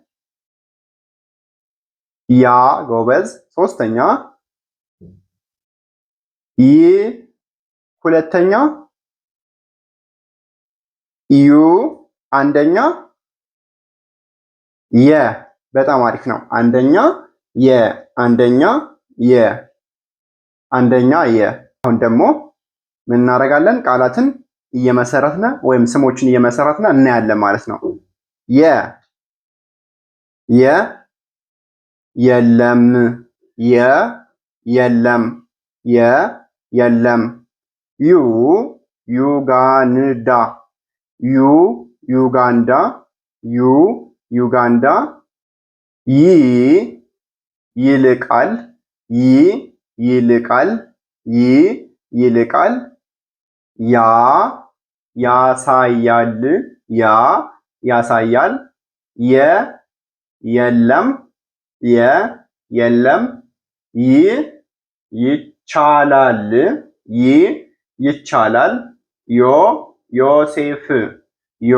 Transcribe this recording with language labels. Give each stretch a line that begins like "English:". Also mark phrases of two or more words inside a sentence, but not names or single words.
Amharic: ያ። ጎበዝ። ሶስተኛ ይ። ሁለተኛ ዩ አንደኛ፣ የ። በጣም አሪፍ ነው። አንደኛ የ፣ አንደኛ የ፣ አንደኛ የ። አሁን ደግሞ ምን እናደርጋለን? ቃላትን እየመሰረትነ ወይም ስሞችን እየመሰረትነ እናያለን ማለት ነው። የ የ የለም፣ የ የለም፣ የ የለም። ዩ ዩጋንዳ፣ ዩ ዩጋንዳ፣ ዩ ዩጋንዳ። ይ ይልቃል፣ ይ ይልቃል፣ ይ ይልቃል። ያ ያሳያል፣ ያ ያሳያል። የ የለም፣ የ የለም። ይ ይቻላል፣ ይ ይቻላል። ዮ ዮሴፍ፣ ዮ